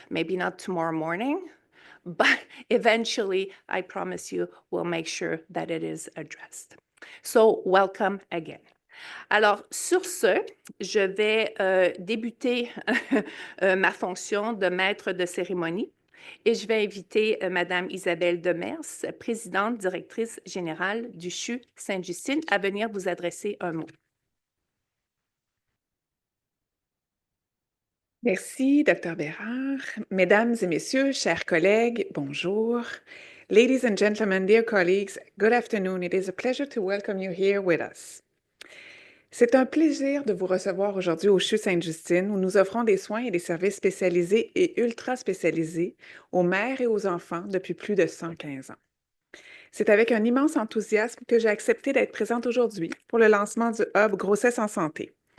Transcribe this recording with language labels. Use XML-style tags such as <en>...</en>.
<en>Maybe not tomorrow morning, but eventually, I promise you, we'll make sure that it is addressed. So welcome again.</en> <fr>Alors, sur ce, je vais débuter ma fonction de maître de cérémonie et je vais inviter Madame Isabelle Demers, présidente directrice générale du CHU Sainte-Justine, à venir vous adresser un mot. Merci, Dr. Bérard. Mesdames et messieurs, chers collègues, bonjour.</fr> <en>Ladies and gentlemen, dear colleagues, good afternoon. It is a pleasure to welcome you here with us.</en> <fr>C'est un plaisir de vous recevoir aujourd'hui au CHU Sainte-Justine, où nous offrons des soins et des services spécialisés et ultra spécialisés aux mères et aux enfants depuis plus de 115 ans. C'est avec un immense enthousiasme que j'ai accepté d'être présente aujourd'hui pour le lancement du Hub Grossesse en santé.</fr>